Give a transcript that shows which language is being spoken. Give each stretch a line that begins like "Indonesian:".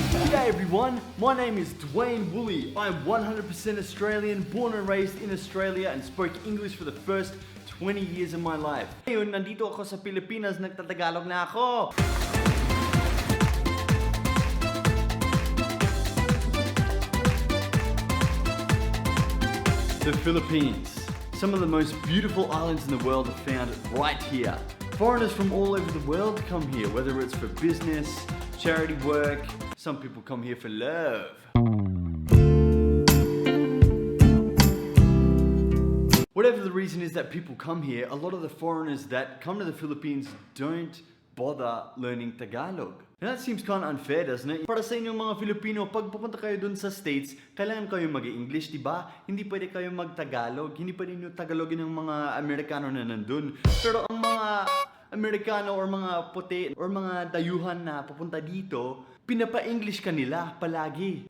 English: Hey everyone, my name is Dwaine Woolley. I'm 100% Australian, born and raised in Australia and spoke English for the first 20 years of my life.
Filipino: Ngayon, nandito ako sa Pilipinas, nagtatagalog na ako.
English: The Philippines. Some of the most beautiful islands in the world are found right here. Foreigners from all over the world come here, whether it's for business, charity work. Some people come here for love. Whatever the reason is that people come here, a lot of the foreigners that come to the Philippines don't bother learning Tagalog. And that seems kind of unfair, doesn't it?
Filipino: Para sa inyong mga Filipino, pag pupunta kayo dun sa States, kailangan kayo mag-English, di ba? Hindi pwede kayo mag-Tagalog. Hindi pwede nyo Tagalogin ng mga Amerikano na nandun. Pero ang mga Amerikano or mga puti or mga dayuhan na pupunta dito, pinapa-English ka nila palagi.